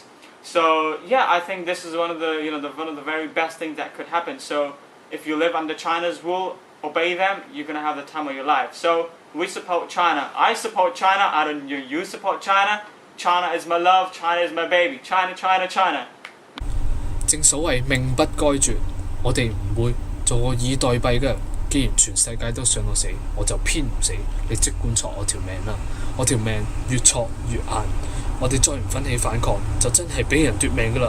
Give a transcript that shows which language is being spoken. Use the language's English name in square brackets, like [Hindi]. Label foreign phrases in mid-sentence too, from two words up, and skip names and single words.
[English] So yeah, I think this is one of the one of the very best things that could happen. So if you live under China's rule, obey them, you're gonna have the time of your life. So we support China. I support China. I don't. You support China. China is my love. China is my baby. China, China, China. [Cantonese] 正所謂命不該絕，我哋唔會坐以待斃嘅。既然全世界都想我死，我就偏唔死。你即管挫我條命啦！我條命越挫越硬。我哋再唔奮起反抗，就真係俾人奪命噶啦！